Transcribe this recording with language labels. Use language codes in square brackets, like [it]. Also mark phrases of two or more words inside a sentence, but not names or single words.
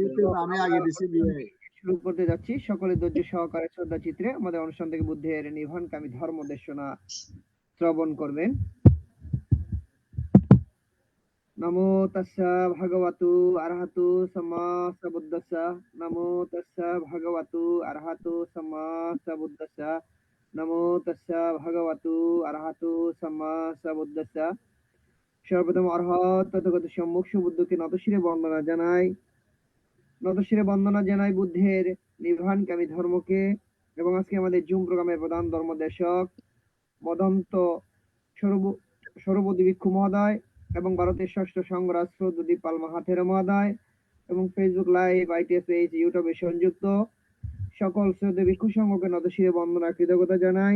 [bn] আমি আগে দিছি দিয়ে শুরু করতে যাচ্ছি। সকলে ধৈর্য সহকারে শ্রদ্ধা চিত্রে আমাদের অনুষ্ঠান থেকে বুদ্ধের নির্বাণকামী ধর্ম দেশনা শ্রবণ করবেন। [pi] নমো তাস্সা ভগবতু আরহাতু সাম্মা সাম্বুদ্দাস্সা। নমো তাস্সা ভগবতু আরহাতু সাম্মা সাম্বুদ্দাস্সা। নমো তাস্সা ভগবতু আরহাতু সাম্মা সাম্বুদ্দাস্সা। [bn] সর্বপ্রথম অরহত তথাগত সম্মুখ সুবুদ্ধকে নতশিরে বন্দনা জানাই বুদ্ধের নির্বাণকামী ধর্মকে। এবং আজকে আমাদের জুম প্রোগ্রামের প্রধান ধর্মদেশক মদন্ত সৌরবদী ভিক্ষু মহোদয় এবং ভারতের ষষ্ঠ সংঘরাজ শ্রদ্ধা পাল মাহাথের মহোদয় এবং ফেসবুক লাইভ, আইটিএস পেজ, ইউটিউবে সংযুক্ত সকল শ্রদ্ধা ভিক্ষু সংঘকে নতশিরে বন্দনা কৃতজ্ঞতা জানাই।